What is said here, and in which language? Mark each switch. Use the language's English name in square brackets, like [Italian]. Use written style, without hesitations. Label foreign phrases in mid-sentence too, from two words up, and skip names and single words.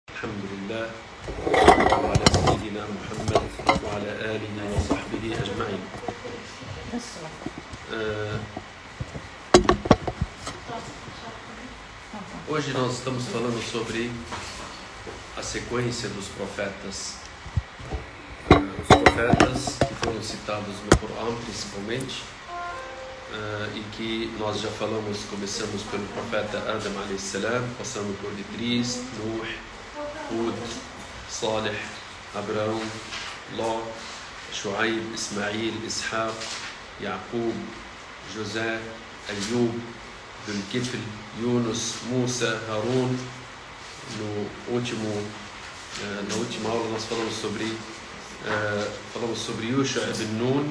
[Arabic] الحمد لله وعلى سيدنا محمد وعلى آله وصحبه أجمعين. [Portuguese] Hoje nós estamos falando sobre a sequência dos profetas. Os profetas que foram citados no Corão principalmente, e que nós já falamos, começamos pelo profeta Adam a.s., passando por Idris, Nuh, Hud, Salih, Abraão, Ló, Shuaib, Ismail, Ishaq, Yaqub, José, Ayub, Dhul-Kifl, Yunus, Musa, Harun. Na última aula nós falamos sobre Yusha ibn Nun.